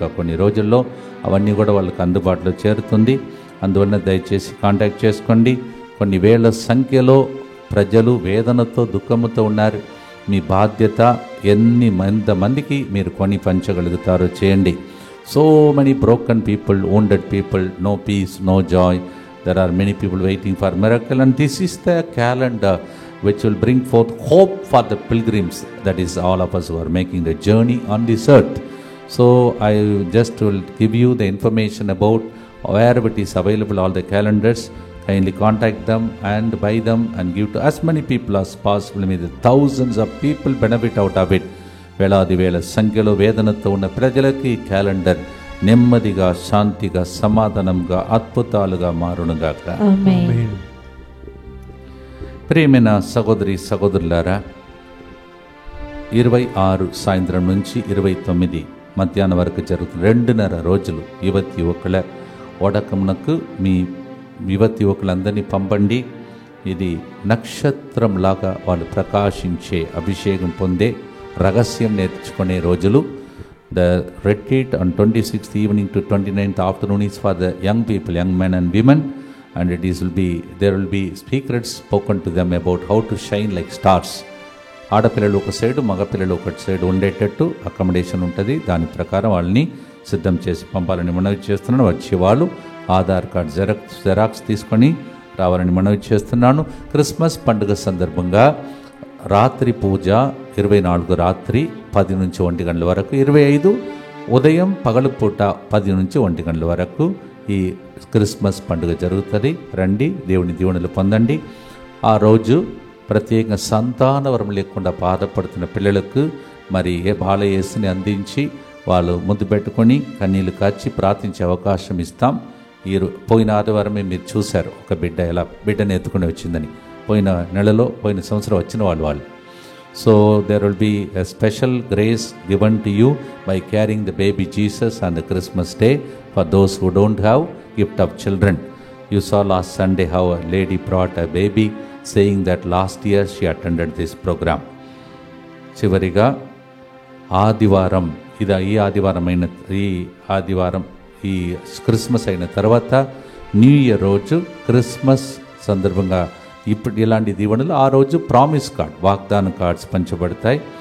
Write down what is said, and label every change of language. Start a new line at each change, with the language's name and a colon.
Telugu: కొన్ని రోజుల్లో అవన్నీ కూడా వాళ్ళకి అందుబాటులో చేరుతుంది. అందువలన దయచేసి కాంటాక్ట్ చేసుకోండి. కొన్ని వేల సంఖ్యలో ప్రజలు వేదనతో దుఃఖముతో ఉన్నారు. మీ బాధ్యత ఎంతమందికి మీరు కొని పంచగలుగుతారో చేయండి.
English: So many broken people, wounded people, no peace, no joy. There are many people waiting for miracle, and this is the calendar which will bring forth hope for the pilgrims. That is all of us who are making the journey on this earth. So I just will give you the information about wherever it is available, all the calendars. Kindly contact them and buy them and give to as many people as possible. May the thousands of people benefit out of it.
Telugu: వేలాది వేల సంఖ్యలో వేదనతో ఉన్న ప్రజలకి ఈ calendar నెమ్మదిగా, శాంతిగా, సమాధానంగా, అద్భుతాలుగా మారునుగాక. ఆమేన్. ప్రియమైన సహోదరి సహోదరులారా, 26 సాయంత్రం నుంచి 29 మధ్యాహ్నం వరకు జరుగుతున్న 2.5 రోజులు యువతి యువకుల ఓడకమునకు మీ యువతి యువకులందరినీ పంపండి. ఇది నక్షత్రంలాగా వాళ్ళు ప్రకాశించే, అభిషేకం పొందే, రహస్యం నేర్చుకునే రోజులు.
English: The retreat on 26th evening to 29th afternoon is for the young people, young men and women, and there will be secrets spoken to them about how to shine like stars.
Telugu: ఆడపిల్లలు ఒక side, మగపిల్లలు ఒక side ఉండేటట్టు accommodation ఉంటుంది. దాని ప్రకారం వాళ్ళని సిద్ధం చేసి పంపాలని మనవి చేస్తున్నాను. వచ్చేవాళ్ళు ఆధార్ కార్డ్ జెరాక్స్ తీసుకొని రావాలని మనవి చేస్తున్నాను. క్రిస్మస్ పండుగ సందర్భంగా రాత్రి పూజ 24 రాత్రి 10 నుంచి 1 గంటల వరకు, 25 ఉదయం పగలు పూట 10 నుంచి 1 గంటల వరకు ఈ క్రిస్మస్ పండుగ జరుగుతుంది. రండి, దేవుని దీవెనలు పొందండి. ఆ రోజు ప్రత్యేకంగా సంతానవరం లేకుండా బాధపడుతున్న పిల్లలకు మరి బాలయేసుని అందించి వాళ్ళు ముద్దు పెట్టుకొని కన్నీళ్లు కాచి ప్రార్థించే అవకాశం ఇస్తాం. పోయిన ఆదివారమే మీరు చూశారు ఒక బిడ్డ ఎలా బిడ్డను ఎత్తుకుని వచ్చిందని. పోయిన నెలలో, పోయిన సంవత్సరం వచ్చిన వాళ్ళు.
English: So there will be a special grace given to you by carrying the baby Jesus on the Christmas day for those who don't have gift of children. You saw last Sunday how a lady brought a baby, saying that last year she attended this program.
Telugu: చివరిగా ఆదివారం, ఈ ఆదివారం ఈ Christmas అయిన తర్వాత new year రోజు Christmas సందర్భంగా ఇప్పుడు ఇలాంటి దీవెనలు ఆ రోజు ప్రామిస్ కార్డ్, వాగ్దాన కార్డ్స్ పంచబడతాయి.